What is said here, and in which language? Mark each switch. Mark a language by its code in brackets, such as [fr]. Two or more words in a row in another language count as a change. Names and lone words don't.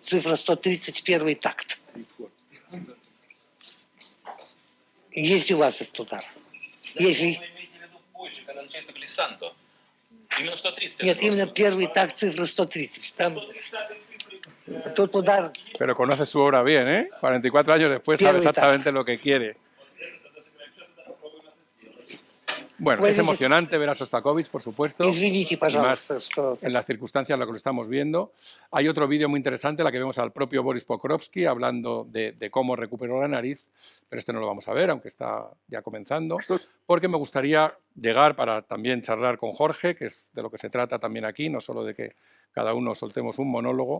[ru] Цифра 130, первый такт. Есть у вас этот удар? Если... Вы имеете в виду позже, когда начинается глиссандо? Именно 130? Нет, именно первый такт, цифра 130. Там... Тут удар... [es] Pero conoce su obra bien, ¿eh? 44 años después sabe exactamente lo que quiere. Bueno, es emocionante ver a Sostakovich, por supuesto, más en las circunstancias en las que lo estamos viendo. Hay otro vídeo muy interesante en la que vemos al propio Boris Pokrovsky hablando de cómo recuperó la nariz, pero este no lo vamos a ver, aunque está ya comenzando, porque me gustaría llegar para también charlar con Jorge, que es de lo que se trata también aquí, no solo de que cada uno soltemos un monólogo.